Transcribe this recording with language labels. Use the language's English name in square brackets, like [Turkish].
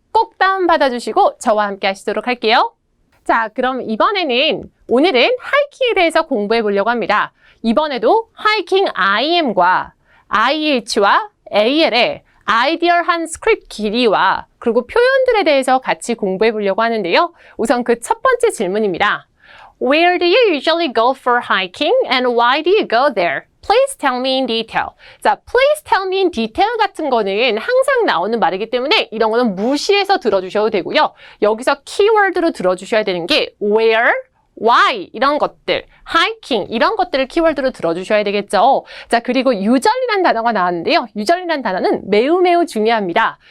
[Korean] 꼭 다운받아 주시고 저와 함께 하시도록 할게요. 자, 그럼 오늘은 하이킹에 대해서 공부해 보려고 합니다. 이번에도 하이킹 IM과 IH와 AL의 아이디얼한 스크립트 길이와 그리고 표현들에 대해서 같이 공부해 보려고 하는데요. 우선 그 첫 번째 질문입니다. [English] Where do you usually go for hiking and why do you go there? Please tell me in detail. [Korean] 자, [English] please tell me in detail [Korean] 같은 거는 항상 나오는 말이기 때문에 이런 거는 무시해서 들어주셔도 되고요. 여기서 키워드로 들어주셔야 되는 게 where, why 이런 것들, hiking 이런 것들을 키워드로 들어주셔야 되겠죠. 자, 그리고 usually란 단어가 나왔는데요. usually란 단어는 매우 중요합니다.